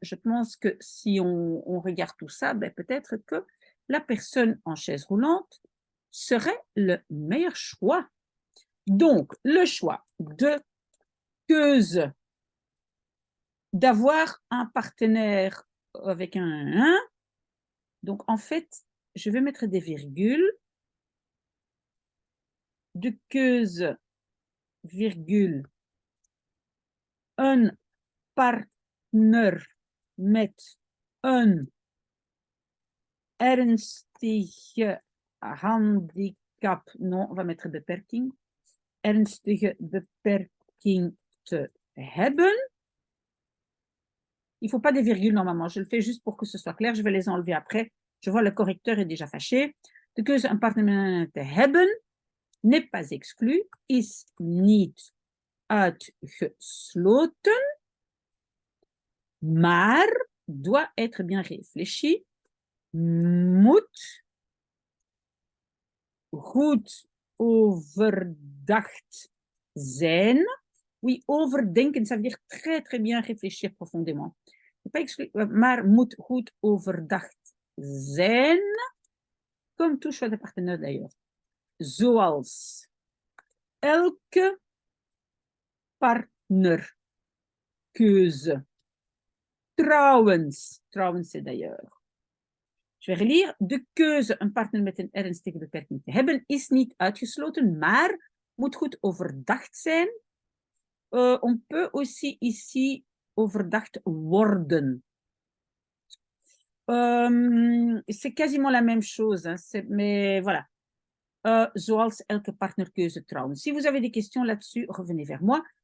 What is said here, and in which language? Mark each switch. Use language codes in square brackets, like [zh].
[fr] Je pense que si on regarde tout ça, ben peut-être que la personne en chaise roulante serait le meilleur choix. Donc, le choix de keuze d'avoir un partenaire avec un. Donc, en fait, je vais mettre des virgules. [nl] De keuze, virgule, een partner met een ernstige handicap. [fr] Non, on va mettre [nl] beperking. Ernstige beperking te hebben. [fr] Il ne faut pas des virgules normalement. Je le fais juste pour que ce soit clair. Je vais les enlever après. Je vois le correcteur est déjà fâché. [nl] De keuze een partner te hebben [fr] n'est pas exclu, [nl] is niet uitgesloten, maar [fr] doit être bien réfléchi, [nl] moet goed overdacht zijn. [fr] Oui, overdenken, ça veut dire très, très bien réfléchir profondément. Pas exclu, [nl] maar moet goed overdacht zijn, [fr] comme tout choix de partenaire d'ailleurs. [nl] Zoals elke partnerkeuze. [fr] Trouwens c'est d'ailleurs. Je vais relire. [nl] De keuze een partner met een ernstige beperking te hebben is niet uitgesloten, maar moet goed overdacht zijn. [fr] On peut aussi ici [nl] overdacht worden. [fr] C'est quasiment la même chose, hein, mais voilà. [nl] Zoals elke partnerkeuze trouwens. [fr] Si vous avez des questions là-dessus, revenez vers moi.